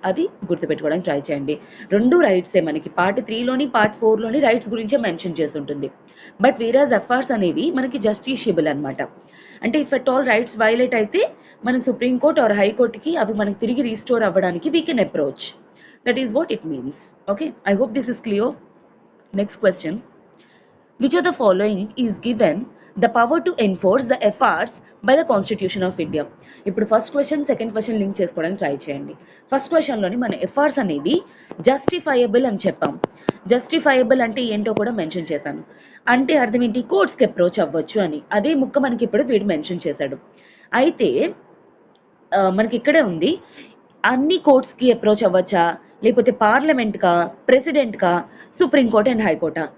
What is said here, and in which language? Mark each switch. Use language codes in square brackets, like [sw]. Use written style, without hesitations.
[te] అది గుర్తుపెట్టుకోవడానికి ట్రై చేయండి. రెండు రైట్సే మనకి పార్ట్ 3లోని పార్ట్ 4లోని రైట్స్ గురించే మెన్షన్ చేసి ఉంటుంది. బట్ వేరాజ్ ఎఫ్ఆర్స్ అనేవి మనకి జస్టిషియబుల్ అనమాట. అంటే [en] if at all [te] rights violate అయితే మనం సుప్రీంకోర్ట్ ఆర్ హైకోర్టుకి అవి మనకి తిరిగి రీస్టోర్ అవ్వడానికి [en] We can approach. That is what it means, okay. I hope this is clear. Next question. Which of the following is given the power to enforce the FRs by the Constitution of India? [te] ఇప్పుడు first question second question link చేసుకోవడానికి try చేయండి. First క్వశ్చన్లోని మన ఎఫ్ఆర్స్ అనేవి justifiable అని చెప్పాం. Justifiable అంటే ఏంటో కూడా మెన్షన్ చేశాను. అంటే అర్థం ఏంటి? కోర్ట్స్కి అప్రోచ్ అవ్వచ్చు అని. అదే ముక్క మనకి ఇప్పుడు వీడు మెన్షన్ చేశాడు. అయితే మనకి ఇక్కడే ఉంది, అన్ని కోర్ట్స్కి అప్రోచ్ అవ్వచ్చా, లేకపోతే పార్లమెంట్కా, ప్రెసిడెంట్కా, సుప్రీంకోర్ట్ అండ్ హైకోర్టా?